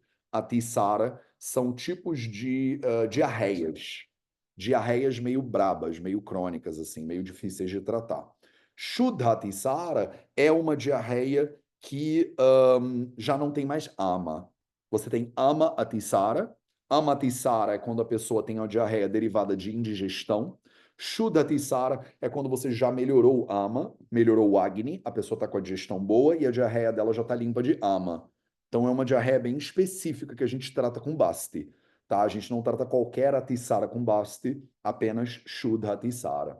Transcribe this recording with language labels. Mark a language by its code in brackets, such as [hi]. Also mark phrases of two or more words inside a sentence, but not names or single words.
[pt] Ati Sara são tipos de diarreias. Diarreias meio brabas, meio crônicas, assim, meio difíceis de tratar. Shuddhati Sara é uma diarreia que já não tem mais ama. Você tem ama atisara. Ama atisara é quando a pessoa tem uma diarreia derivada de indigestão. Shuddhatisara é quando você já melhorou o ama, melhorou o Agni, a pessoa está com a digestão boa e a diarreia dela já está limpa de ama. Então é uma diarreia bem específica que a gente trata com Basti, tá? A gente não trata qualquer atisara com Basti, apenas Shuddhatisara.